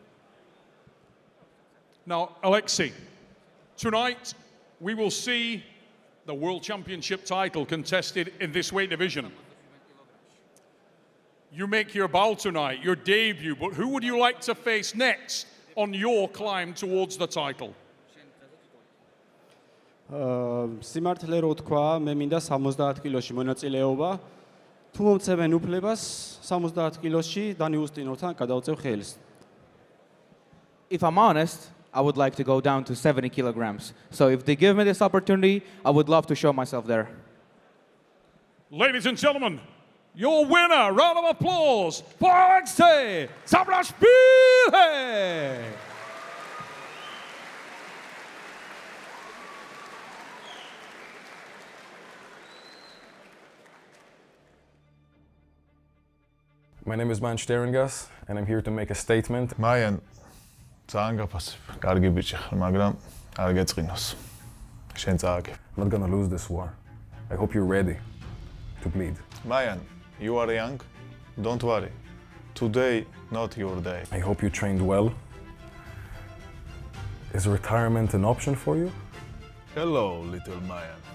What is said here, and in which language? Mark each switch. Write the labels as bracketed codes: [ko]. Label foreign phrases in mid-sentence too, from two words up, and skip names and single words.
[en] Now, Alexei, tonight we will see the World Championship title contested in this weight division. You make your bow tonight, your debut, but who would you like to face next on your climb towards the title? [ka] სიმართლე რო თქვა, მე მინდა 70 კილოში მონაწილეობა. თუ მომცემენ უფლებას 70 კილოში დანი უსტინოვთან გადავწევ ხელს. [en] If I'm honest, I would like to go down to 70 kilograms. So if they give me this opportunity, I would love to show myself there. Ladies and gentlemen, your winner, round of applause for Alexei Zavrashvili! My name is Shterengas, and I'm here to make a statement. Mayan, [ka] ძალიან გაფასებ. კარგი ბიჭი ხარ, მაგრამ არ გეწყინოს. შენ წააგებ. [en] I'm not gonna lose this war. I hope you're ready to bleed. Mayan, you are young. Don't worry. Today, not your day. I hope you trained well. Is retirement an option for you? Hello, little Mayan.